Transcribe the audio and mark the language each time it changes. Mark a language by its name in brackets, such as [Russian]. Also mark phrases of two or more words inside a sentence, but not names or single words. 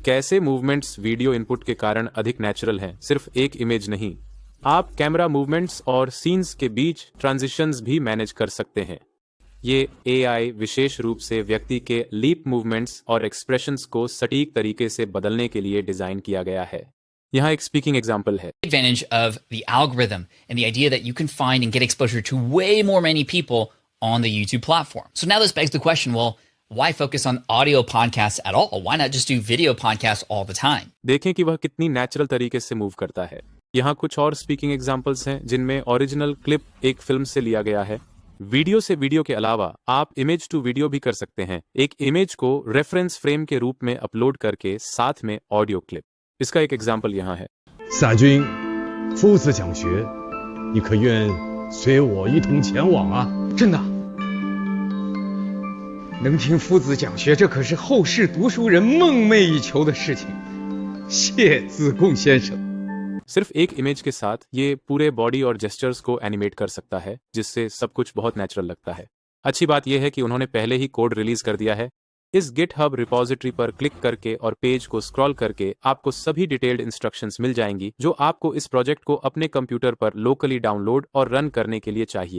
[Hindi] कैसे [English] movements video input [Hindi] के कारण अधिक नेचुरल हैं, सिर्फ एक इमेज नहीं। आप [English] camera movements [Hindi] और सीन्स के बीच ट्रांजिशंस भी मैनेज कर सकते हैं। ये एआई विशेष रूप से व्यक्ति के [English] lip movements [Hindi] और एक्सप्रेशंस को सटीक तरीके से बदलने के लिए डिजाइन किया गया है। यहाँ एक [English] speaking example [Hindi] है। [English] Advantage of the algorithm and the idea that you can find and get exposure to way more many people on the YouTube platform. So now this begs the question, well, why focus on audio podcasts at all? Why not just do video podcasts all the time? [Hindi] देखें कि वह कितनी नेचुरल तरीके से मूव करता है। यहाँ कुछ और [English] speaking examples [Hindi] हैं जिनमें [English] original clip [Hindi] एक फिल्म से लिया गया है। वीडियो से वीडियो के अलावा आप [English] image to video [Hindi] भी कर सकते हैं, एक इमेज को [English] reference frame [Hindi] के रूप में अपलोड करके साथ में [English] audio clip. [Hindi] इसका एक एग्जाम्पल यहाँ है। [Chinese] 散君，夫子讲学，你可愿随我一同前往啊？真的，能听夫子讲学，这可是后世读书人梦寐以求的事情。谢子贡先生。 [Hindi] सिर्फ एक इमेज के साथ ये पूरे बॉडी और जेस्चर्स को एनिमेट कर सकता है, जिससे सब कुछ बहुत नेचुरल लगता है। अच्छी बात यह है कि उन्होंने पहले ही [English] code release [Hindi] कर दिया है। इस GitHub रिपॉजिटरी पर क्लिक करके और पेज को स्क्रॉल करके आपको सभी [English] detailed instructions [Hindi] मिल जाएंगी जो आपको इस प्रोजेक्ट को अपने कंप्यूटर पर [English] locally download [Hindi] और रन करने के लिए चाहिए।